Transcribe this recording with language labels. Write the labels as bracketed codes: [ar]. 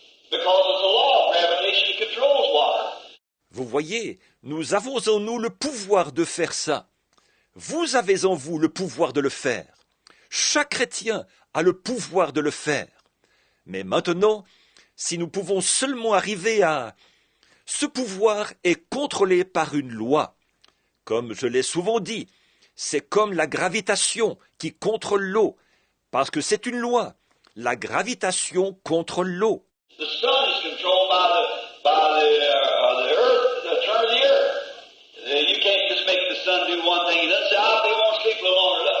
[en] Because it's a law, gravitation controls water. [fr] Vous voyez, nous avons en nous le pouvoir de faire ça. Vous avez en vous le pouvoir de le faire. Chaque chrétien a le pouvoir de le faire. Mais maintenant, si nous pouvons seulement arriver à... Ce pouvoir est contrôlé par une loi. Comme je l'ai souvent dit, c'est comme la gravitation qui contrôle l'eau, parce que c'est une loi. La gravitation contrôle l'eau. [en] The sun is controlled by the earth, the turn of the earth. You can't just make the sun do one thing and then say, they won't sleep a little longer.